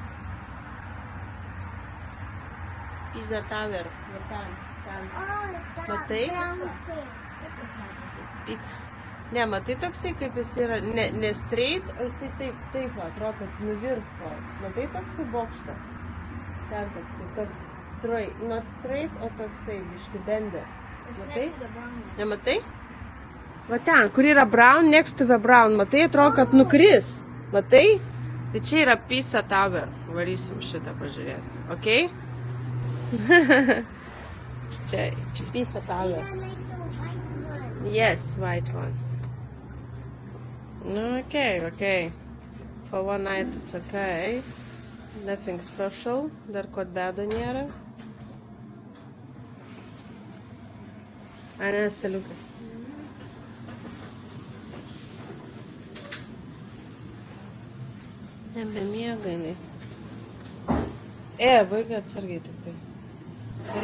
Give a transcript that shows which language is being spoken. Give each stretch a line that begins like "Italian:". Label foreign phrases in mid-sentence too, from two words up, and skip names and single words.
Lithuanian: Pisa Tower. Va ten. Matai? Pizza. Ne, matai toksai, kaip jis yra, ne straight, o jisai taip, atrodo, kad nuvirsto. Matai toksai bokštas? Ten toksai,
English: not straight,
Lithuanian: o toksai, biški bended. Matai? Nematai? Va ten, kur yra brown,
English: next to the brown,
Lithuanian: matai, atrodo, kad nukris. Matai? Tai čia yra Pisa Tower. Varysim šitą pažiūrėti. Ok? čia Pisa Tower.
English: Yes, white one. No, okay. For one night it's okay. Nothing special.
Lithuanian: Dar kod bedo nėra. A ne, staliukas. Nebemiega jinai. Vaikai atsargiai tik tai.